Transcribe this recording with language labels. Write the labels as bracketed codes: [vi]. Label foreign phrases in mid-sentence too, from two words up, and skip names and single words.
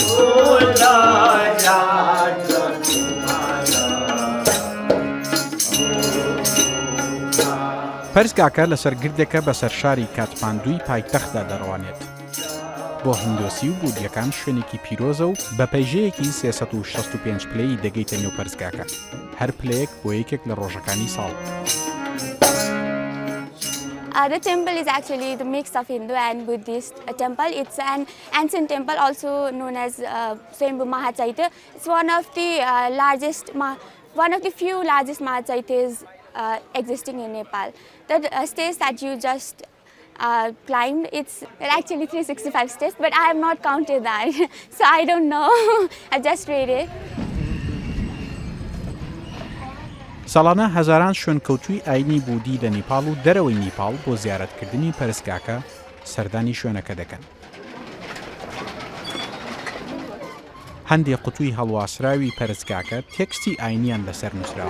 [ckb] پەرستگاکە لەسەر گردێکە بەسەر شاری کاتماندۆی پایتەختدا دەڕوانێت. بۆ هندۆسی و بودجەکان شوێنێکی پیرۆزە و بە پەیژەیەکی 365 پلەی دەگەیتە نێو پەرستگاکە. هەر پلەیەک بۆ یەکێک لە ڕۆژەکانی ساڵ. [en] The temple is actually the mix of Hindu and Buddhist temple. It's an ancient temple also known as Swayambhu Mahachaitya. It's one of the few largest Mahachaityas existing in Nepal. The stairs that you just climbed, it's actually 365 steps, but I have not counted that, so I don't know. I just read it. [ckb] ساڵانە هەزاران شوێنکەوتووی ئاینی بودی لە نیپاڵ و دەرەوەی نیپاڵ بۆ زیارەتکردنی پەرستگاکە سەردانی شوێنەکە دەکەن. هەندێک قوتووی هەڵواسراوی پەرستگاکە تێکستی ئاینیان لەسەر نووسراوە.